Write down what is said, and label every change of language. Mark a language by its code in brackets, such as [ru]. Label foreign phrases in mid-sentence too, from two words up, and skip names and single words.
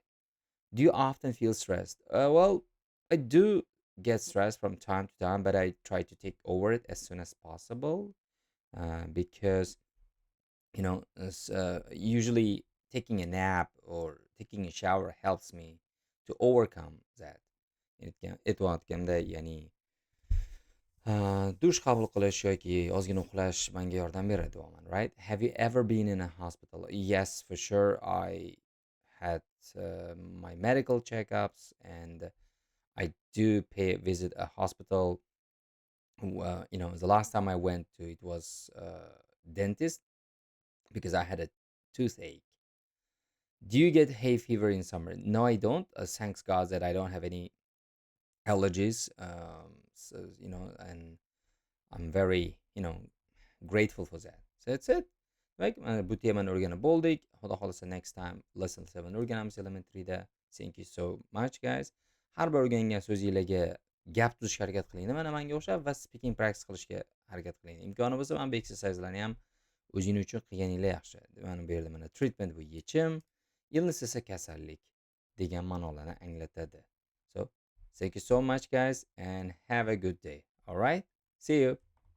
[en] Do you often feel stressed? Well, I do get stressed from time to time, but I try to take over it as soon as possible, because usually taking a nap or taking a shower helps me to overcome that. [uz] Aytayotganda, ya'ni dush qabul qilish yoki ozgina uxlash menga yordam beradi damoman, [en] right? Have you ever been in a hospital? Yes, for sure. I had my medical checkups, and I do visit a hospital. The last time I went to it was dentist. because I had a toothache. Do you get hay fever in summer? No, I don't. Thanks God that I don't have any allergies. So, and I'm very, grateful for that. So that's it. [uz] Demak, bu temani o'rganib bo'ldik. Xudo xohlasa [en] next time lesson 7 [uz] o'rganamiz elementaryda. [en] Thank you so much guys. [uz] Har bir o'rgangan so'zingizlarga gap tuzishga harakat qiling. Mana menga o'xshab va [en] speaking practice [uz] qilishga harakat qiling. Imkoni bo'lsa mana bu exerciselarni ham o'zingiz uchun qilganinglar yaxshi. Mana bu yerda mana treatment bu yechim, illness esa kasallik degan ma'nolarni anglatadi. [en] So, thank you so much guys and have a good day. All right? See you.